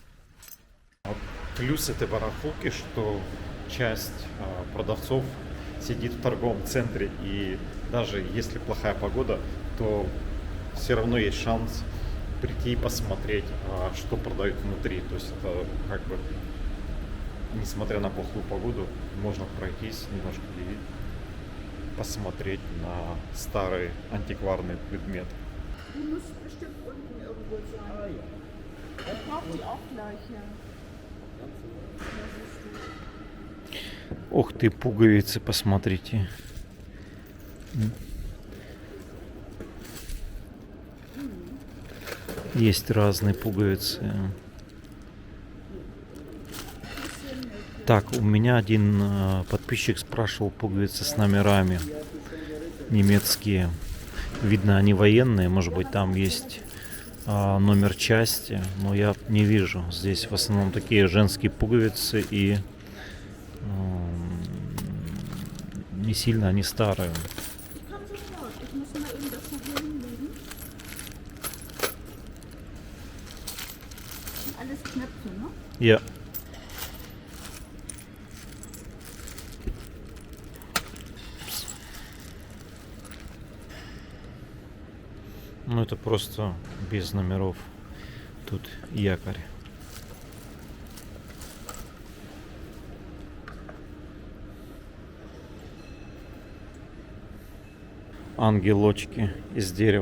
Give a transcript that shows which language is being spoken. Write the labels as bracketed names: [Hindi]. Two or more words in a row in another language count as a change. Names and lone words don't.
[Russian] Плюс этой барахолки, что часть продавцов сидит в торговом центре, и даже если плохая погода, то все равно есть шанс прийти и посмотреть, что продают внутри. То есть это как бы, несмотря на плохую погоду, можно пройтись немножко и посмотреть на старые антикварные предметы. [German] Die muss bestimmt unten irgendwo sein. Er braucht die auch gleich, ja. [Russian] Ох ты, пуговицы, посмотрите. Есть разные пуговицы. Так, у меня один подписчик спрашивал пуговицы с номерами немецкие. Видно, они военные, может быть, там есть номер части, но я не вижу. Здесь в основном такие женские пуговицы, и не сильно они старые. [German] Komm sofort, ich muss mal eben das hier hinlegen. Alles Knöpfe, ne? [Russian] Я. Ну это просто без номеров. Тут якорь. Ангелочки из дерева.